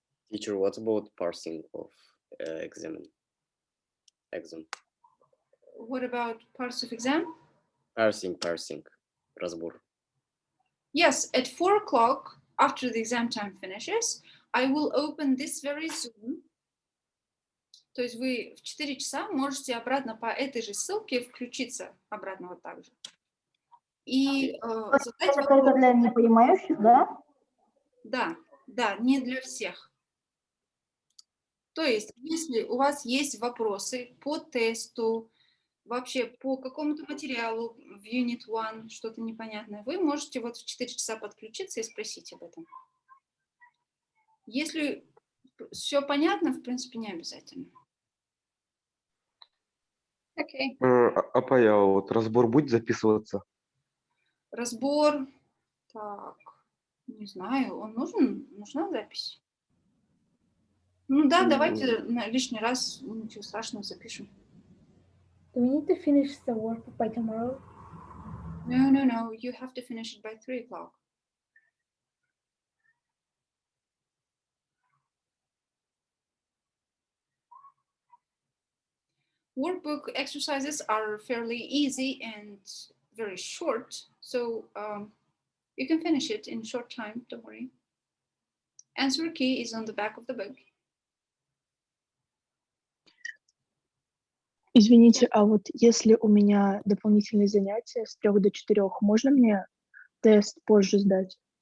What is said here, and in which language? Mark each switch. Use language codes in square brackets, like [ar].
[en] Teacher, what about parsing of exam? What about parts of exam? Parsing, разбор. Yes, at 4 o'clock, after the exam time finishes, I will open this very Zoom. [ru] То есть вы в 4 часа можете обратно по этой же ссылке включиться обратно вот так же. И задать Это только для непонимающих, да? Да, не для всех. То есть, если у вас есть вопросы по тесту, вообще по какому-то материалу в Unit 1, что-то непонятное, вы можете вот в 4 часа подключиться и спросить об этом. Если все понятно, в принципе, не обязательно. Окей. Апая, вот разбор будет записываться? Разбор, так, не знаю, нужна запись? Ну да, давайте лишний раз, ничего страшного, запишем. [en] Do we need to finish the workbook by tomorrow? No, you have to finish it by 3 o'clock. Workbook exercises are fairly easy and very short, so you can finish it in short time, don't worry. Answer key is on the back of the book. [ru] Извините, а вот если у меня дополнительные занятия с 3 до 4, можно мне тест позже сдать?